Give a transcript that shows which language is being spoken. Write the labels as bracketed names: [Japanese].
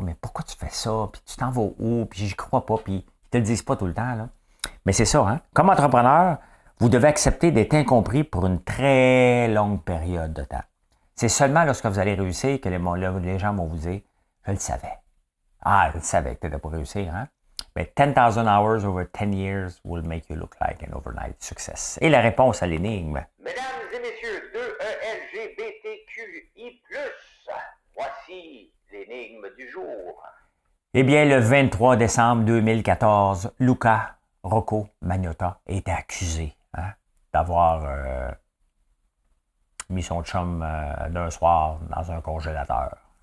[French] Mais pourquoi tu fais ça? Puis tu t'en vas où? Puis j'y crois pas. Puis ils te le disent pas tout le temps. Là. Mais c'est ça, hein? Comme entrepreneur, vous devez accepter d'être incompris pour une très longue période de temps. C'est seulement lorsque vous allez réussir que les gens vont vous dire « Je le savais. » Ah, je le savais que tu n'étais pas réussir, hein? [English] Mais 10,000 hours over 10 years will make you look like an overnight success. [French] Et la réponse à l'énigme. Mesdames et messieurs, 2LGBTQI+, voici l'énigme du jour. Eh bien, le 23 décembre 2014, Luca Rocco Magnotta était accusé hein, d'avoir mis son chum d'un soir dans un congélateur.